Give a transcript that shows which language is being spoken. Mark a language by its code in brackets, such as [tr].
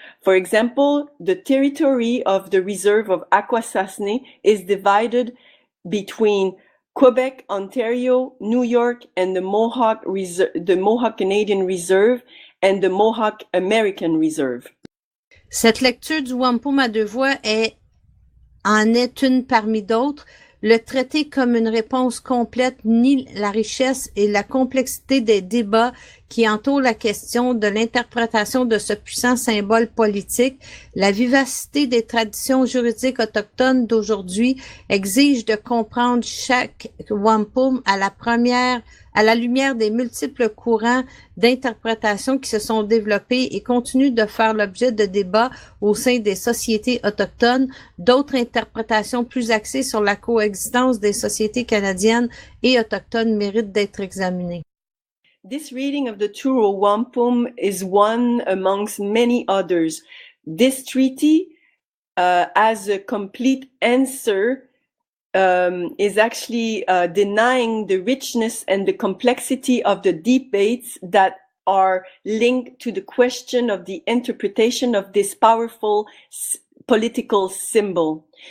[en] For example, the territory of the reserve of Akwesasne is divided between Quebec, Ontario, New York, and the Mohawk Canadian Reserve and the Mohawk American Reserve. [fr] Cette lecture du Wampum à deux voix est en est une parmi d'autres. Le traité comme une réponse complète nie la richesse et la complexité des débats qui entourent la question de l'interprétation de ce puissant symbole politique. La vivacité des traditions juridiques autochtones d'aujourd'hui exige de comprendre chaque wampum à la lumière des multiples courants d'interprétation qui se sont développés et continuent de faire l'objet de débats au sein des sociétés autochtones. D'autres interprétations plus axées sur la coexistence des sociétés canadiennes et autochtones méritent d'être examinées. [en] This reading of the Turo Wampum is one amongst many others. This treaty, as a complete answer, is actually denying the richness and the complexity of the debates that are linked to the question of the interpretation of this powerful political symbol.